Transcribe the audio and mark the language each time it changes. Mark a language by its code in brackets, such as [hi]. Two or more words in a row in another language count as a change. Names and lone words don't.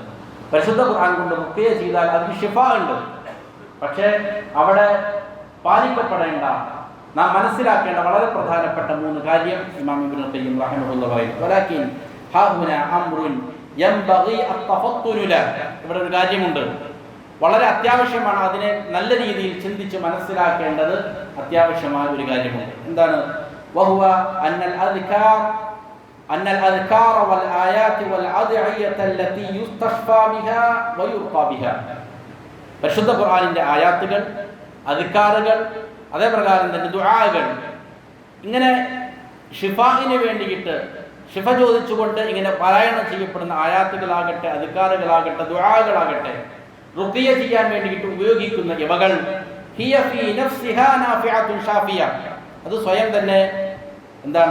[ml] പരിശുദ്ധ ഖുർആൻ കൊണ്ട് റുഖിയ ചെയ്താൽ അതിന് ശിഫ ഉണ്ട്. പക്ഷേ അവിടെ പാലിക്കപ്പെടേണ്ട, നാം മനസ്സിലാക്കേണ്ട വളരെ പ്രധാനപ്പെട്ട 3 കാര്യം ഇമാം ഇബ്നുൽ ഖയ്യിം റഹിമഹുല്ലാ പറയുന്നു. [ar] ولكن هاهنا أمر ينبغي التفطن له, [ml] ഇവിടെ ഒരു കാര്യമുണ്ട്, വളരെ അത്യാവശ്യമാണ്, അതിനെ നല്ല രീതിയിൽ ചിന്തിച്ച് മനസ്സിലാക്കേണ്ടത് അത്യാവശ്യമായ ഒരു കാര്യമുണ്ട്. എന്താണ്? [ar] وهو أن الأذكار والآيات والأدعية التي يستشفى بها ويرقى بها, [ml] പരിശുദ്ധ ഖുർആനിന്റെ ആയാത്തുകൾ, അദ്കാറുകൾ, അതേപ്രകാരം തന്നെ ദുആകൾ, ഇങ്ങനെ ഷിഫാഇന് വേണ്ടിയിട്ട് ഷിഫ ചോദിച്ചുകൊണ്ട് ഇങ്ങനെ പാരായണം ചെയ്യപ്പെടുന്ന ആയാത്തുകളാകട്ടെ, അദ്കാറുകളാകട്ടെ, ദുആകളാകട്ടെ, റുഖിയ ചെയ്യാൻ വേണ്ടിയിട്ട് ഉപയോഗിക്കുന്ന ഇവകൾ [ar] هي في نفسها نافعة شافية, [ml] അത് സ്വയം തന്നെ എന്താണ്?